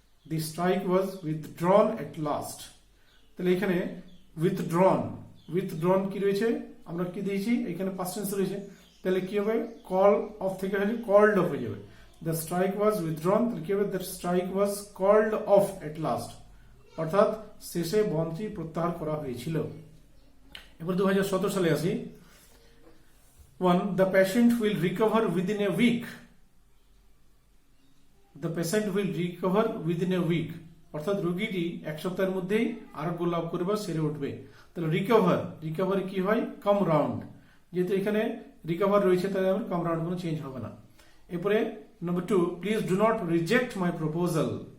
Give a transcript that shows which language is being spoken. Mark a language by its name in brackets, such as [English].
[English] the strike was withdrawn at last, [Bangla] তাহলে এখানে withdrawn কি রয়েছে, আমরা কি দিয়েছি এখানে পাস্ট টেন্স রয়েছে, তাহলে কি হবে কল অফ থেকে হলে কল্ড অফ হয়ে যাবে। [English] the strike was withdrawn, [Bangla] তাহলে কি হবে [English] the strike was called off at last, [Bangla] অর্থাৎ শেষে বন্ধটি প্রত্যাহার করা হয়েছিল। এবার 2017 সালে আসি। 1. [English] The patient will recover within a week. The patient will recover within a week, [Bangla] অর্থাৎ রোগীটি 1 সপ্তাহের মধ্যেই আরোগ্য লাভ করবে বা সেরে উঠবে। তাহলে রিকভার কি হয় কাম রাউন্ড, যেহেতু এখানে রিকভার রয়েছে তাহলে আমার কাম রাউন্ড কোনো চেঞ্জ হবে না। এরপরে [English] Number 2. Please do not reject my proposal.